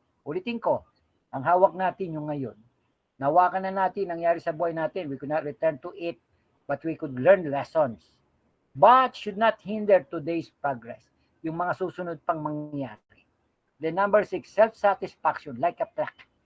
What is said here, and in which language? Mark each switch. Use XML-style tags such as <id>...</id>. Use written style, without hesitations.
<tl>Ulitin ko, ang hawak natin yung ngayon. Nawakan na natin, nangyari sa buhay natin.</tl> <en>We could not return to it, but we could learn lessons. But should not hinder today's progress.</en> <tl>Yung mga susunod pang mangyayari.</tl> <en>The number 6, self-satisfaction, like a plague.</en>